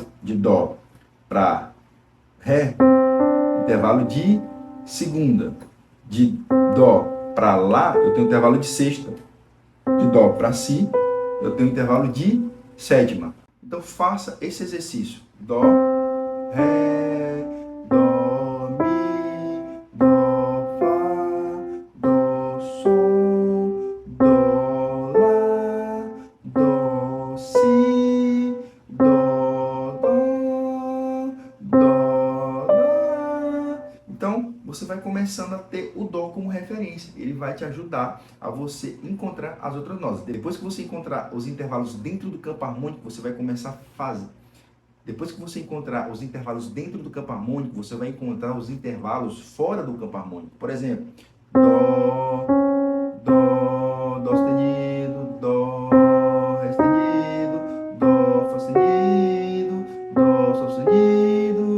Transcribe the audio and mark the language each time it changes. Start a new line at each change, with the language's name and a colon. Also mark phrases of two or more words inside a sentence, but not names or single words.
Portuguese: De Dó para Ré, intervalo de segunda. De Dó para Lá, eu tenho intervalo de sexta. De Dó para Si, eu tenho intervalo de sétima. Então faça esse exercício. Dó, Ré, Dó, Mi, Dó, Fá, Dó, Sol, Dó, Lá, Dó, Si, Dó, Dó, Lá. Então, você vai começando a ter o Dó como referência. Ele vai te ajudar a você encontrar as outras notas. Depois que você encontrar os intervalos dentro do campo harmônico, você vai começar a fazer. Depois que você encontrar os intervalos dentro do campo harmônico, você vai encontrar os intervalos fora do campo harmônico. Por exemplo, Dó, Dó, Dó sustenido, Dó, Ré sustenido, Dó, Fá sustenido, Dó, Sol sustenido,